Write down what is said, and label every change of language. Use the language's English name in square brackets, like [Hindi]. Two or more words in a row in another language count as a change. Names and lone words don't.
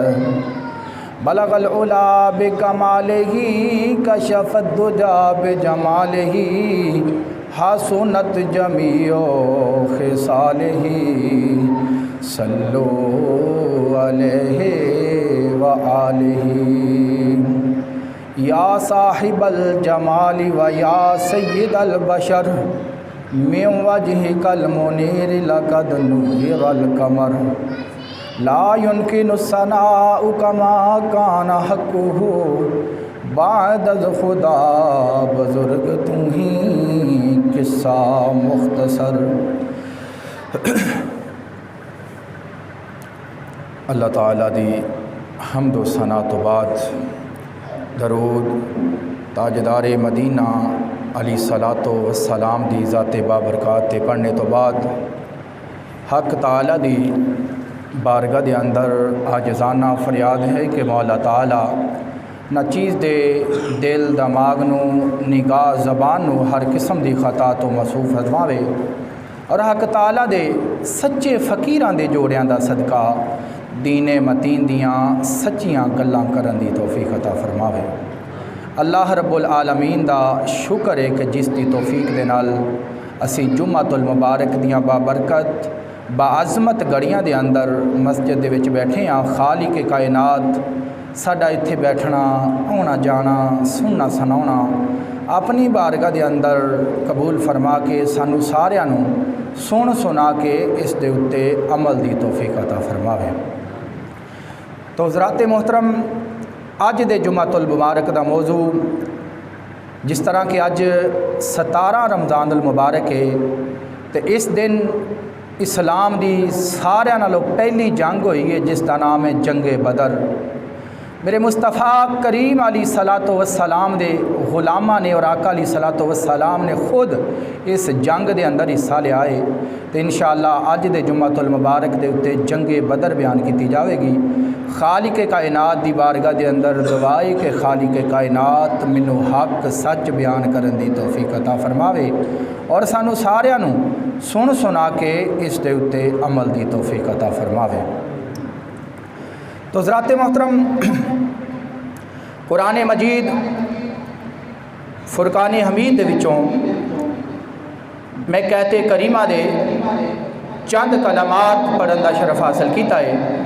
[Arabic] بلغ العلا بکمالہ کشف الدجا بجمالہ حسنت جمیع خصالہ صلو علیہ وآلہ. یا صاحب الجمال و یا سید البشر من وجهك المنیر لقد نور القمر. لا يمكن الثناء كما كان حقه [Persian] بعد از خدا بزرگ تم ہی قصہ مختصر. [Punjabi] اللہ تعالیٰ دی حمد و ثنا تو بعد درود تاجدار مدینہ [Arabic] علی صلاۃ و سلام [Punjabi] دی ذات بابرکات تے پڑھنے تو بعد حق تعالیٰ دی بارگاہ دے اندر عاجزانہ فریاد ہے کہ مولا تعالیٰ نہ چیز دے دل دماغ نو نگاہ زبان نو ہر قسم دی خطا تو معصوف فرماوے اور حق تعالیٰ دے سچے فقیراں دے جوڑیاں دا صدقہ دین متین دیاں سچیاں گلاں کرن دی توفیق عطا فرماوے۔ [Arabic] اللہ رب العالمین [Punjabi] دا شکر ہے کہ جس دی توفیق دے نال اسی [Arabic] جمعۃ المبارک [Punjabi] دیاں بابرکت باعظمت گڑیاں دے اندر مسجد دے وچ بیٹھے ہاں۔ خالق کائنات ساڈا اتھے بیٹھنا آنا جانا سننا سناؤنا اپنی بارگاہ دے اندر قبول فرما کے سانو ساریاں نو سن سنا کے اس دے اتے عمل دی توفیق عطا فرماوے۔ تو حضرات محترم، اج دے [Arabic] جمعۃ المبارک [Punjabi] دا موضوع جس طرح کہ اج 17 [Arabic] رمضان المبارک [Punjabi] ہے تے اس دن اسلام دی ساریاں نالوں پہلی جنگ ہوئی ہے جس کا نام ہے جنگ بدر۔ میرے مصطفیٰ کریم [Arabic] علیہ صلاۃ وسلام [Punjabi] دے غلاماں نے اور آقا [Arabic] علیہ صلاۃ وسلام [Punjabi] نے خود اس جنگ دے اندر حصہ لیا ہے تو [Arabic] انشاءاللہ [Punjabi] اج دے [Arabic] جمعۃ المبارک [Punjabi] دے اتے جنگ بدر بیان کی جاوے گی۔ خالق کائنات دی بارگاہ دے اندر دعائے کہ خالق کائنات مینوں حق سچ بیان کرن دی توفیق عطا فرماوے اور سانو ساریاں نو سن سنا کے اس دے اتے عمل دی توفیق عطا فرماوے۔ تو حضرات محترم، قرآن مجید فرقان حمید دے وچوں میں کہتے کریمہ دے چند کلمات پڑھن دا شرف حاصل کیتا ہے۔